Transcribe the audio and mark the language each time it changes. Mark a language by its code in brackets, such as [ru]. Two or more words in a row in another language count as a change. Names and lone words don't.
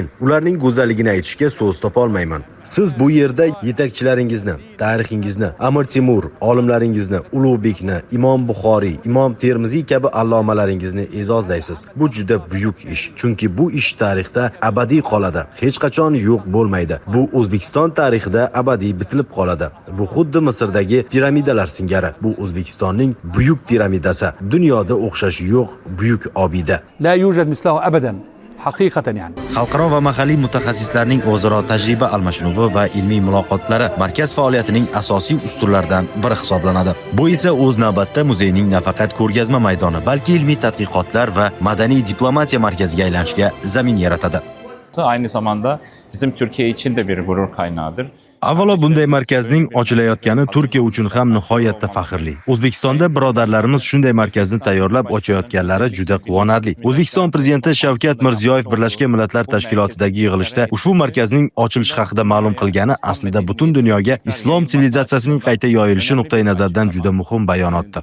[uz] Ularning go'zalligini aytishga so'z topa olmayman. Siz bu yerda yetakchilaringizni, tarixingizni, Amir Temur, olimlaringizni, Ulug'bekni, Imom Buxoriy, Imom Termiziy kabi allomalaringizni e'zozlaysiz. Bu juda buyuk ish. Chunki bu ish tarixda abadiy qoladi. Hech qachon yo'q bo'lmaydi. Bu O'zbekiston tarixida abadiy bitilib qoladi. Bu xuddi Misrdagi piramidalar singari. Bu O'zbekistonning buyuk piramidasi. Dunyoda o'xshashi yo'q buyuk obida. [ar] لا يوجد مثله أبدا حقيقة يعني. [uz] Xalqaro va mahalliy mutaxassislarning o'zaro tajriba almashinuvi va ilmiy muloqotlari markaz faoliyatining asosiy ustunlaridan biri hisoblanadi. Bu esa o'z navbatda muzeyning nafaqat ko'rgazma maydoni, balki ilmiy tadqiqotlar va madaniy diplomatiya markaziga aylanishiga zamin yaratadi. [tr] Aynı zamanda bizim Türkiye için de bir gurur kaynağıdır. [uz] Avvalo bunday markazning ochilayotgani Turkiya uchun ham nihoyatda faxrli. O'zbekistonda birodarlarimiz shunday markazni tayyorlab ochayotganlari juda quvonarli. O'zbekiston prezidenti Shavkat Mirziyoyev Birlashgan Millatlar Tashkilotidagi yig'ilishda ushbu markazning ochilishi haqida ma'lum qilgani aslida butun dunyoga islom sivilizatsiyasining qayta yoyilishi nuqtai nazaridan juda muhim bayonotdir.